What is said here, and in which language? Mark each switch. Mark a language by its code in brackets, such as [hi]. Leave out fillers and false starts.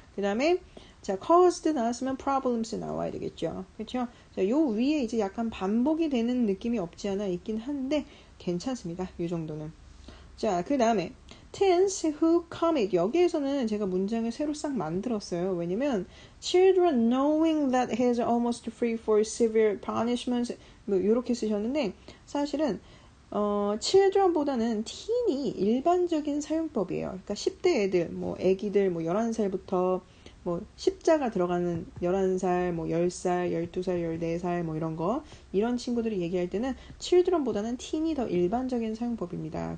[ko] 그 다음에 자, caused 나왔으면 problems 나와야 되겠죠. 그렇죠? 자, 요 위에 이제 약간 반복이 되는 느낌이 없지 않아 있긴 한데 괜찮습니다. 이 정도는. 자, 그 다음에 [en] teens who commit [ko] 여기에서는 제가 문장을 새로 싹 만들었어요. 왜냐면 [en] children knowing that he is almost free for severe punishments [ko] 뭐 이렇게 쓰셨는데 사실은 children보다는 teen이 일반적인 사용법이에요. 그러니까 10대 애들, 뭐 애기들 뭐 11살부터 뭐 십자가 들어가는 11살, 뭐 10살, 12살, 14살 뭐 이런 친구들이 얘기할 때는 children보다는 teen이 더 일반적인 사용법입니다.